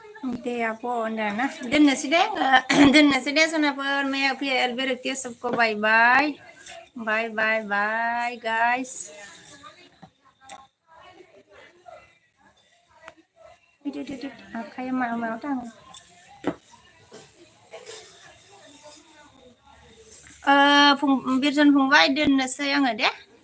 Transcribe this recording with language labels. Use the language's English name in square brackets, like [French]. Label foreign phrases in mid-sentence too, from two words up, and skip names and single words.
[Bodo] दे आब' होनदोंना दोननोसै दे दोननोसै दे सनाफोर [Hindi] मैं फिर एलबे रखती हूँ सबको [English] bye bye bye bye bye guys [Bodo] आखाइया मायाव मायाव थाङो बिरजन फंबाय दोननोसै आङो दे